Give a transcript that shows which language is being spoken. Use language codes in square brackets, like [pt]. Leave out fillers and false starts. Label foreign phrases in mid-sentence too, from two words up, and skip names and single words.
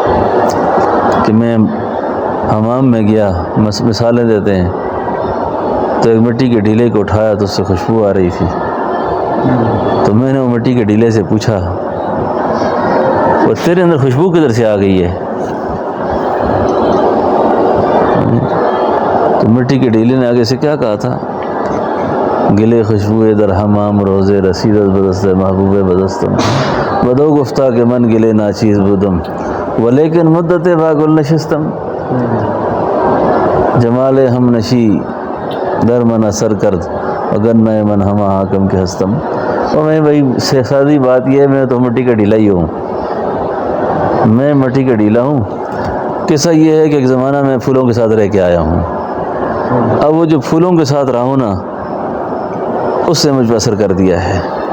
[ur] کہ میں حمام میں گیا، مثالیں دیتے ہیں تو ایک مٹی کے ڈھیلے کو اٹھایا تو اس سے خوشبو آ رہی تھی. تو میں نے وہ مٹی کے ڈھیلے سے پوچھا وہ تیرے اندر خوشبو کدھر سے آ گئی ہے؟ تو مٹی کے ڈھیلے نے آگے سے کیا کہا تھا؟ [fa] گلے خوشبو در حمام روزے رسیدت بدست محبوب بدستم بدو گفتہ کے من گلے ناچیز بودم ولیکن مدت باگل نشستم جمال ہم نشی در من اثر کرد اگر نئے من ہم حاکم کے ہستم. [ur] اور میں بھائی سادی بات یہ ہے میں تو مٹی کا ڈھیلا ہی ہوں. میں مٹی کا ڈھیلا ہوں. قصہ یہ ہے کہ ایک زمانہ میں پھولوں کے ساتھ رہ کے آیا ہوں. اب وہ جو پھولوں کے ساتھ رہا ہوں نا اس سے مجھ پر اثر کر دیا ہے.